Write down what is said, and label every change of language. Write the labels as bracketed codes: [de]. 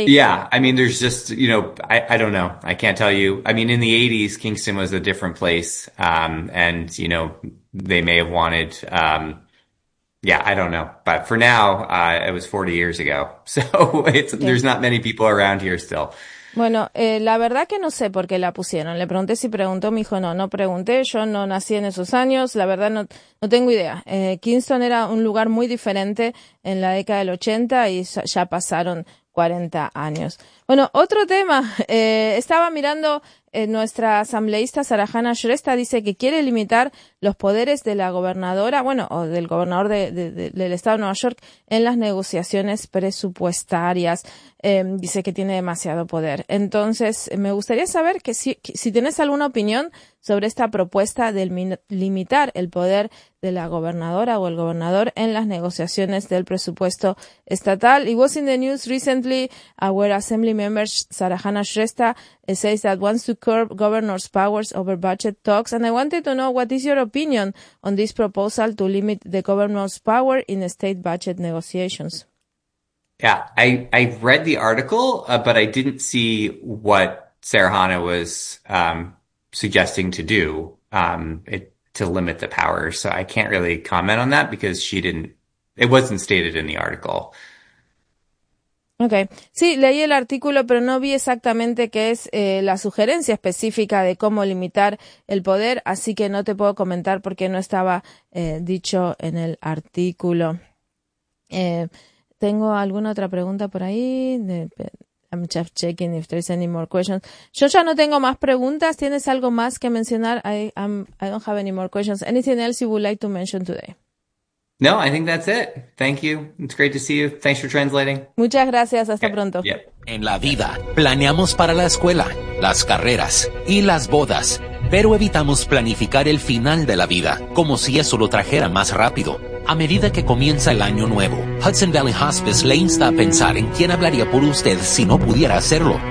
[en] Yeah, I mean, there's just, I don't know. I can't tell you. I mean, in the 80s, Kingston was a different place. And they may have wanted, yeah, I don't know. But for now, it was 40 years ago. So there's Okay. not many people around here still. [es] Bueno, la verdad que no sé por qué la pusieron. Le pregunté si preguntó, me dijo no, no pregunté, yo no nací en esos años, la verdad no tengo idea. Kingston era un lugar muy diferente en la década del 80 y ya pasaron 40 años. Bueno, otro tema, estaba mirando nuestra asambleísta Sarah Hanna-Shrestha, dice que quiere limitar los poderes de la gobernadora, bueno, o del gobernador del estado de Nueva York en las negociaciones presupuestarias. Dice que tiene demasiado poder. Entonces, me gustaría saber si tienes alguna opinión sobre esta propuesta de limitar el poder de la gobernadora o el gobernador en las negociaciones del presupuesto estatal. [en] It was in the news recently, our assembly members, Sarah Hanna-Shrestha, says that wants to curb governor's powers over budget talks. And I wanted to know what is your opinion on this proposal to limit the governor's power in the state budget negotiations. Yeah, I read the article, but I didn't see what Sarah Hanna was suggesting to do to limit the power. So I can't really comment on that because she didn't, it wasn't stated in the article. [es] Okay, sí, leí el artículo, pero no vi exactamente qué es la sugerencia específica de cómo limitar el poder, así que no te puedo comentar porque no estaba dicho en el artículo. Tengo alguna otra pregunta por ahí. [en] I'm just checking if there's any more questions. [es] Yo ya no tengo más preguntas. ¿Tienes algo más que mencionar? [en] I don't have any more questions. Anything else you would like to mention today? No, I think that's it. Thank you. It's great to see you. Thanks for translating. [es] Muchas gracias, hasta [en] Okay. [es] pronto. [en] Yep. [es] En la vida, planeamos para la escuela, las carreras y las bodas, pero evitamos planificar el final de la vida como si eso lo trajera más rápido. A medida que comienza el año nuevo, Hudson Valley Hospice le insta a pensar en quién hablaría por usted si no pudiera hacerlo.